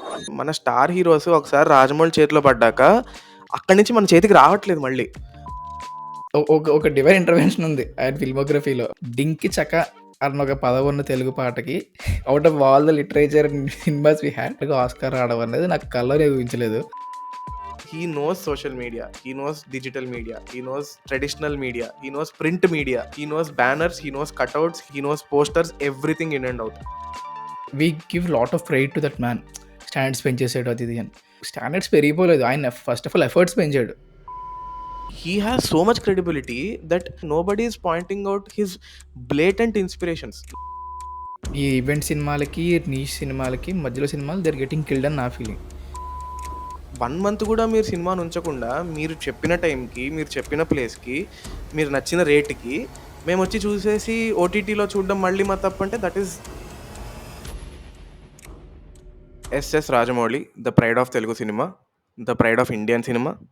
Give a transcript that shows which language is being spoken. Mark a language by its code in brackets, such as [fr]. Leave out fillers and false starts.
[te] మన star heroes ఒకసారి రాజమౌళి చేతిలో పడ్డాక అక్కడి నుంచి మన చేతికి రావట్లేదు మళ్ళీ. ఒక డివైన్ ఇంటర్వెన్షన్ ఉంది ఆయన ఫిల్మోగ్రఫీలో. డింకి చక అన్న ఒక పదవున్న తెలుగు పాటకి [en] out of all the literature cinemas we had [te] Oscar రావడం అనేది నాకు కళ్ళలో ఊహించలేదు. [en] He knows social media, he knows digital media, he knows traditional media, he knows print media, he knows banners, he knows cutouts, he knows posters, everything in and out. We give lot of credit to that man. [te] Standards పెంచేసాడు అది ఇది అని. Standards పెరిగిపోలేదు, ఆయన first of all efforts పెంచాడు. [en] He has so much credibility that nobody is pointing out his blatant inspirations. [te] ఈ event సినిమాలకి niche సినిమాలకి మధ్యలో సినిమాలు [en] they are getting killed [te] అని నా ఫీలింగ్. 1 month కూడా మీరు సినిమాను ఉంచకుండా మీరు చెప్పిన టైంకి, మీరు చెప్పిన ప్లేస్కి, మీరు నచ్చిన రేటుకి మేము వచ్చి చూసేసి ఓటీటీలో చూడడం మళ్ళీ మా తప్పు అంటే [en] That is SS Rajamouli, the pride of Telugu cinema, the pride of Indian cinema.